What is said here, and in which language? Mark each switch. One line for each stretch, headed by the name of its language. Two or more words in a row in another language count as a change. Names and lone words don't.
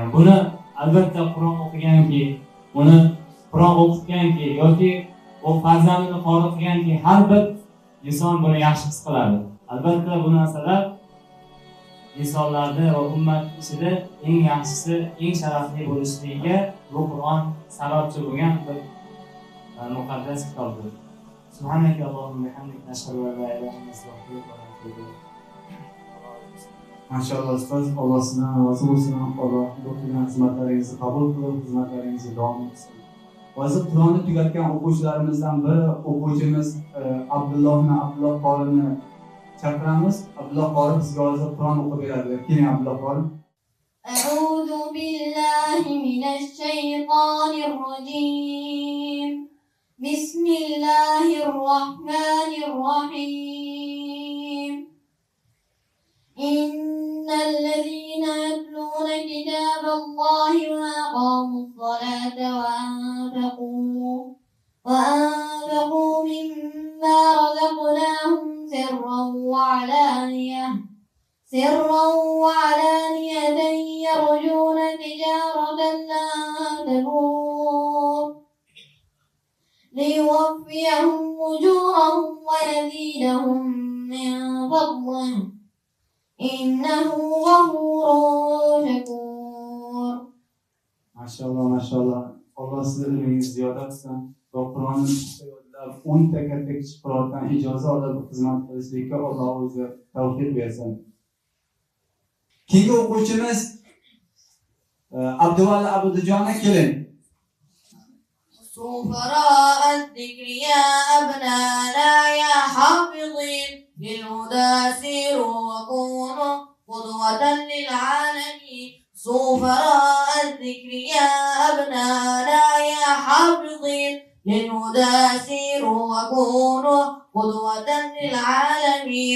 Uzbek: Buni albatta Qur'on o'qiganki, uni Qur'on o'qitganki yoki u farzandini qori qilganki, har bir inson buni yaxshi his qiladi. Albatta bu narsalar insonlarda va ummat ichida eng yaxshisi, eng sharafli bo'lishligiga bu Qur'on sababchi bo'lgan bir muqaddas kitobdir.
Arabic: سبحانك اللهم بحمدك نشهد أن لا إله إلا أنت أستغفرك وأتوب إليك.
Uzbek: Mashallah ustoz, Alloh sizdan rozi bo'lsin. Alloh bu qilgan xizmatlaringizni qabul qilib, xizmatlaringizni davom etsin. Hozir Qur'onni tugatgan o'quvchilarimizdan biri o'quvchimiz Abdulloh qorini chaqiramiz. Abdulloh qori bizga hozir Qur'on o'qib beradi. Keling Abdulloh qori.
Arabic: أعوذ بالله من الشيطان الرجيم. بسم الله الرحمن الرحيم. إن الذين يتلون كتاب الله وأقاموا الصلاة و أنفقوا مما رزقناهم سرا وعلانية يرجون تجارة لن تبور ليوفيهم أجورهم ويزيدهم من فضله إنه غفور شكور.
Uzbek: Mashallah. Alloh sizning ilmingizni ziyoda qilsin. Va Qur'onni 10 ta katta kichik qirotdan ijozat olib xizmat qilishlikka Alloh o'zi tavfiq bersin. Keyingi o'quvchimiz Abduvali Abudijona keling.
Arabic: سفراء الذكر يا أبنانا يا حافظين للهدى سيروا وكونوا قدوة للعالمين. سفراء الذكر يا أبنانا يا حافظين للهدى سيروا وكونوا قدوة للعالمين.